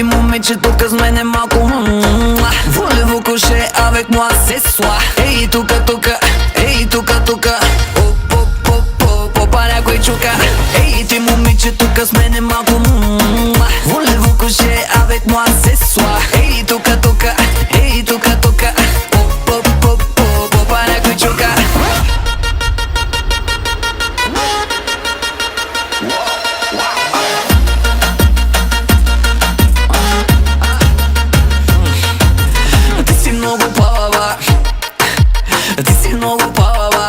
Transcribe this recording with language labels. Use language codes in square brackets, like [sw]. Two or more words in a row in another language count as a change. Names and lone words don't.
[bg] момиче тук с мен е малко [fr] Voulez-vous coucher avec moi ce soir? [bg] Ей, тука, тука, ей, тука, тука. Попа някой чука. Ей, ти момиче тук с мен е малко [fr] Voulez-vous coucher avec moi ce soir? [bg] Ей, тука, тука, ей, тука, тука. Попа някой чука. Ти си много палава, ти си много палава.